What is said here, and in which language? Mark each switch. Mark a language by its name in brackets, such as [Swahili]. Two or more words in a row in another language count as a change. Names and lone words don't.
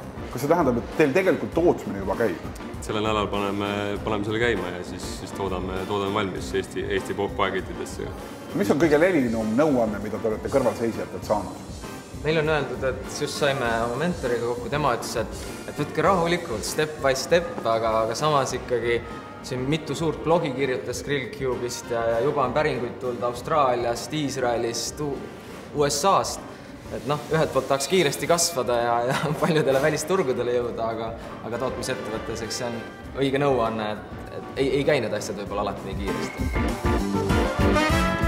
[Estonian] Kas see tähendab, et teil tegelikult tootmine juba käib? Sellel nädal paneme selle käima ja siis toodame valmis Eesti poeketidesse. Mis on kõige levinum nõuanne, mida te olete kõrvalseisjatelt saanud? Meil on öeldud, et just saime oma mentoriga kokku, tema ütles, et võtke rahulikult, [English] step by step, [Estonian] aga samas ikkagi siin mitu suurt blogi kirjutas Grillcube'ist ja juba on päringuid tulnud Austraaliast, Iisraelist, USA-st. Et ühelt poolt tahaks kiiresti kasvada ja paljudele välisturgudele jõuda, aga tootmisettevõttes, see on õige nõuanne, et ei käi need asjad võib-olla alati nii kiiresti.